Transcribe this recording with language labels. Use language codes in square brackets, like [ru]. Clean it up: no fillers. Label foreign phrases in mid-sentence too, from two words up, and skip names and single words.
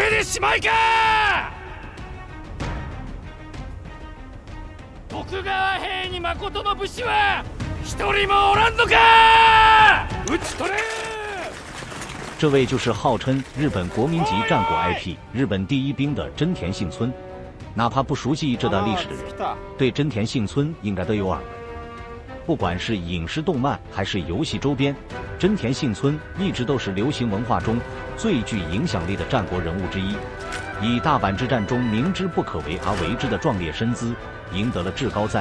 [ja] しまいか。徳川兵に誠の武士は一人もおらんのか。討ち取れ。 [zh] 这位就是号称日本国民级战国 IP 日本第一兵的真田幸村。哪怕不熟悉这段历史的人，对真田幸村应该都有耳闻。不管是影视动漫还是游戏周边，真田幸村一直都是流行文化中最具影响力的战国人物之一，以大阪之战中明知不可为而为之的壮烈身姿，赢得了至高赞誉。